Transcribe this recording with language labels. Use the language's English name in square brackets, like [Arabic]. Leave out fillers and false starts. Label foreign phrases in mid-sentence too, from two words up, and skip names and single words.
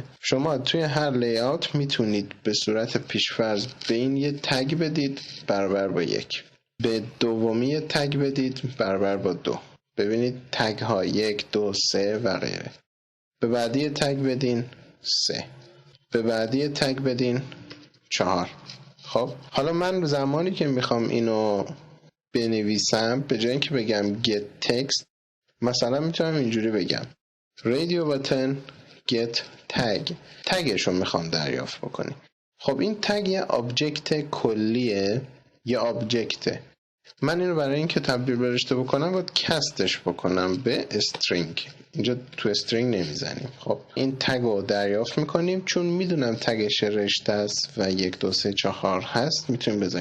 [Persian] شما توی هر لی‌آوت میتونید به صورت پیشفرض به این یه تگ بدید برابر با 1، به دومی تگ بدید برابر با 2. ببینید تگ ها 1 2 3 و غیره. به بعدی تگ بدین 3، به بعدی تگ بدین 4. خب حالا من زمانی که میخوام اینو بنویسم به جای اینکه بگم [English] get text [Persian] مثلا میتونم اینجوری بگم [English] radio button get tag، [Persian] تگش رو میخوام دریافت بکنی. خب این تگ یه آبجکت کلیه، یه آبجکته، من اینو برای اینکه تبدیل به رشته بکنم باید کستش بکنم به استرینگ. اینجا تو استرینگ نمیزنیم. خب این تگ رو دریافت میکنیم، چون میدونم تگش رشته است و 1 2 3 4 هست میتونیم بزنیم.